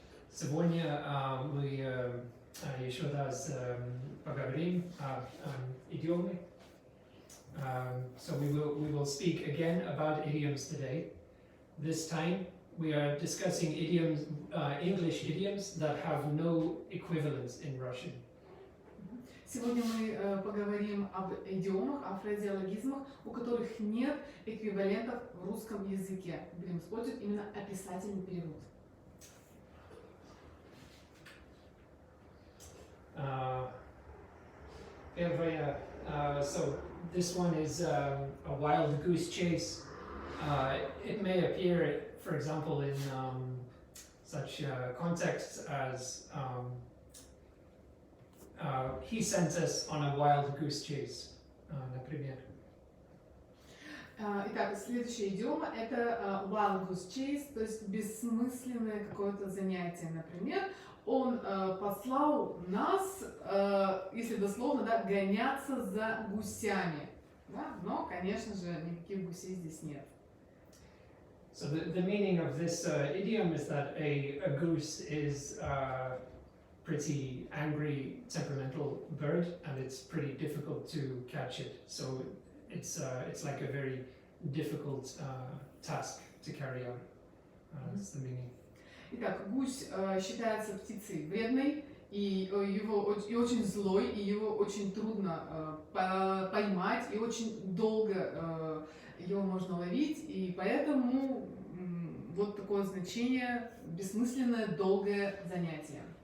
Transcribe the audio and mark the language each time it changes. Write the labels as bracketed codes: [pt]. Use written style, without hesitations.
[ru] Сегодня мы еще раз поговорим о идиоме. [en] So we will speak again about idioms today. This time we are discussing idioms, English idioms that have no equivalents in Russian. [ru] Сегодня мы поговорим об идиомах, о фразеологизмах, у которых нет эквивалентов в русском языке. Будем использовать именно описательный перевод. Первое, [en] so this one is a wild goose chase. It may appear, for example, in such contexts as he sent us on a wild goose chase, [ru] например. Итак, следующая идиома это [en] wild goose chase, [ru] то есть бессмысленное какое-то занятие. Например, он послал нас, если дословно, да, гоняться за гусями. Да? Но, конечно же, никаких гусей здесь нет. [en] So the meaning of this idiom is that a goose is pretty angry, temperamental bird, and it's pretty difficult to catch it. So it's like a very difficult task to carry out. That's the meaning. [ru] Итак, гусь считается птицей вредной, и очень злой, и его очень трудно поймать, и очень долго его можно ловить, и поэтому вот такое значение бессмысленное, долгое занятие.